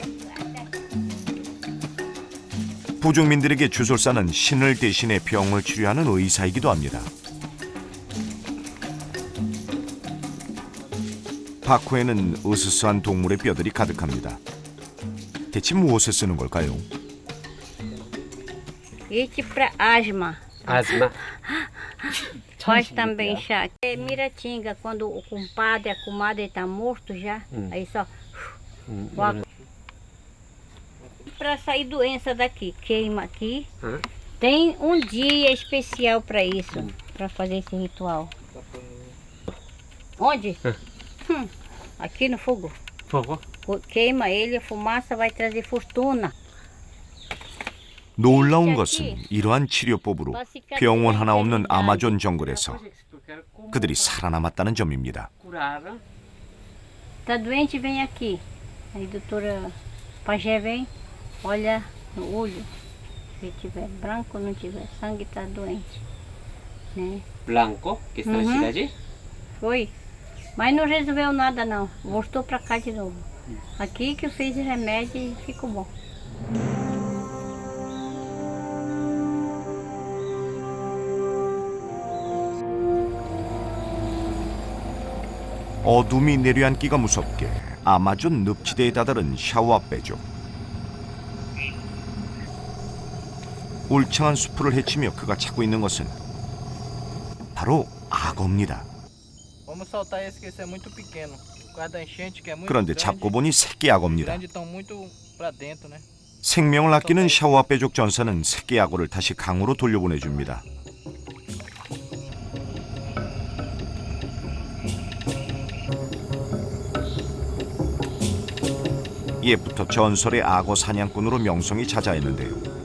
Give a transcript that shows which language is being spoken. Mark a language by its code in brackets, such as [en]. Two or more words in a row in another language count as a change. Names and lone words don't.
[ko] 부족민들에게 주술사는 신을 대신해 병을 치료하는 의사이기도 합니다. 바쿠에는 으스스한 동물의 뼈들이 가득합니다. 대체 무엇에 쓰는 걸까요? [pt] Esse para asma. Asma. Faz também chá. É miratinga, quando o compadre, a comadre está morto já, aí só... Para sair doença daqui, queima aqui. Tem um dia especial para isso, para fazer esse ritual. Onde? Aqui no fogo. Fogo? Queima ele, a fumaça vai trazer fortuna. [ko] 놀라운 것은 이러한 치료법으로 병원 하나 없는 아마존 정글에서 그들이 살아남았다는 점입니다. [pt] Tá doente, vem aqui. Aí doutora Pajé vem, olha no olho. Se tiver branco, não tiver sangue, tá doente. Né? Blanco, que está na cidade? Foi. Mas não resolveu nada não. Voltou pra cá de novo. Aqui que eu fiz o remédio e ficou bom. [ko] 어둠이 내려앉기가 무섭게 아마존 늪지대에 다다른 샤오아빼족. 울창한 수풀을 헤치며 그가 찾고 있는 것은 바로 악어입니다. [pt] Vamos soltar esse que esse é muito pequeno. Por causa da enchente que é muito [ko] 그런데 [pt] grande. [ko] 잡고 보니 새끼 악어입니다. [pt] Grande estão muito para dentro, né? [ko] 생명을 아끼는 샤오아빼족 전사는 새끼 악어를 다시 강으로 돌려보내줍니다. 옛부터 전설의 악어 사냥꾼으로 명성이 자자했는데요.